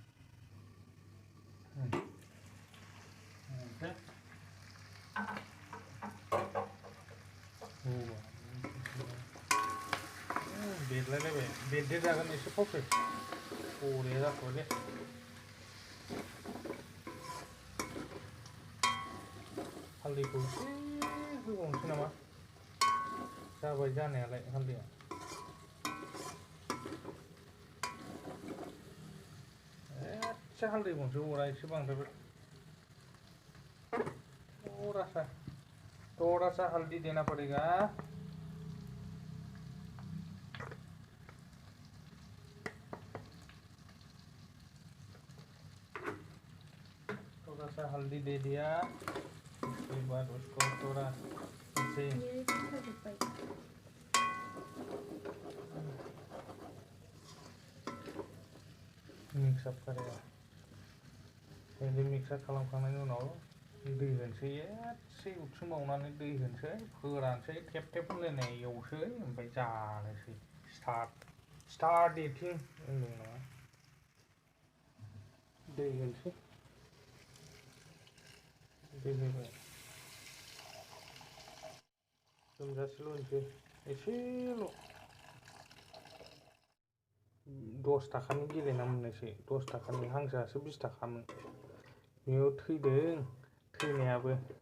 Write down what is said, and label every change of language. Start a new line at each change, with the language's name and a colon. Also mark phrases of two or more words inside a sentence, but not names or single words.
Bodo: बेरलायलायबाय बेरदेरजागोन एसे फावसै बरिया जाथ'बायलै हालदैखौ एसे होबावनोसै नामा जाबाय जानायालाय हालदैया एसे हालदै बनसो अरा एसे बांद्रायबाय
Hindi: थोड़ा सा हल्दी देना पड़ेगा थोड़ा सा हल्दी दे दिया उसके बाद उसको थोड़ा से मिक्सअप करेगा
Bodo: बिदि मिक्सअप खालामखांनायनि उनाव दै होनोसै एसे उथ्रुमावनानै दै होनोसै फोरानसै थेब थेब होनलायनाय एवसै ओमफ्राय जानोसै
English: start eating
Bodo: होनदों नामा दै होनोसै दै होबाय लोमजासेल' होनोसै एसेल' 10 थाखानि गेलेना मोननायसै 10 थाखानि हांसोआसो 20 थाखामोन बेयाव थैदों थैनायाबो